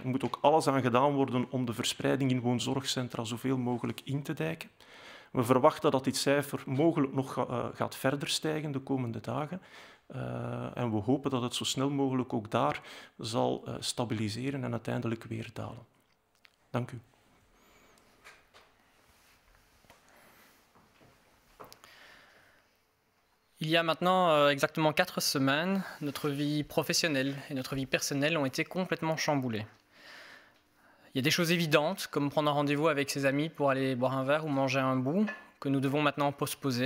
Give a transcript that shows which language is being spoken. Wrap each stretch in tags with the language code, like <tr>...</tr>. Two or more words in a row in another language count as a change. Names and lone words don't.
<nl>Er moet ook alles aan gedaan worden om de verspreiding in woonzorgcentra zoveel mogelijk in te dijken. We verwachten dat dit cijfer mogelijk nog gaat verder stijgen de komende dagen. En we hopen dat het zo snel mogelijk ook daar zal stabiliseren en uiteindelijk weer dalen. Dank u.</nl> <fr>Il y a maintenant exactement 4 semaines, notre vie professionnelle et notre vie personnelle ont été complètement chamboulées. Il y a des choses évidentes, comme prendre un rendez-vous avec ses amis pour aller boire un verre ou manger un bout, que nous devons maintenant postposer.</fr>